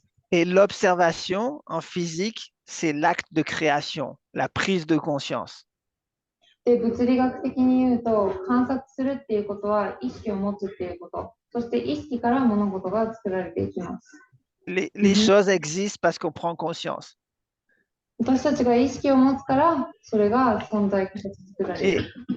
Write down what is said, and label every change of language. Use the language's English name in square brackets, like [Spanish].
[French] Et l'observation en physique, c'est l'acte de création, la prise de conscience. [Japanese] で、物理学的に言うと、観察するっていうことは意識を持つっていうこと。そして意識から物事が作られていきます。 [French] Les choses existent parce qu'on prend conscience. [Japanese] 私たちが意識を持つから、それが存在形作られる。